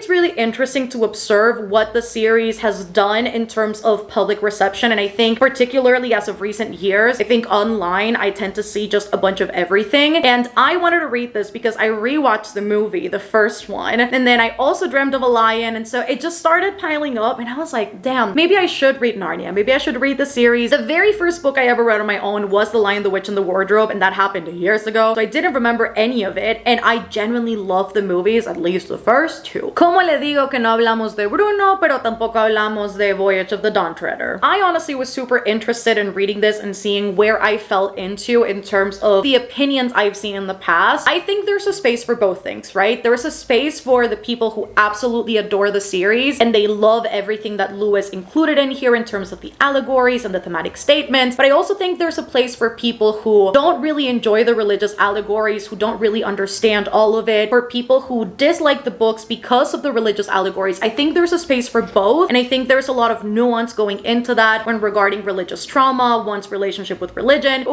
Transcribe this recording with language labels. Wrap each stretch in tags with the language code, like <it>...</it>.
<en>It's really interesting to observe what the series has done in terms of public reception, and I think particularly as of recent years, I think online I tend to see just a bunch of everything, and I wanted to read this because I rewatched the movie, the first one, and then I also dreamt of a lion, and so it just started piling up, and I was like, damn, maybe I should read Narnia, maybe I should read the series. The very first book I ever read on my own was The Lion, the Witch, and the Wardrobe, and that happened years ago, so I didn't remember any of it, and I genuinely love the movies, at least the first 2.</en> <es>Como le digo que no hablamos de Bruno, pero tampoco hablamos de Voyage of the Dawn Treader.</es> <en>I honestly was super interested in reading this and seeing where I fell into in terms of the opinions I've seen in the past. I think there's a space for both things, right? There's a space for the people who absolutely adore the series and they love everything that Lewis included in here in terms of the allegories and the thematic statements, but I also think there's a place for people who don't really enjoy the religious allegories, who don't really understand all of it, for people who dislike the books because of the religious allegories. I think there's a space for both, and I think there's a lot of nuance going into that when regarding religious trauma, one's relationship with religion.</en>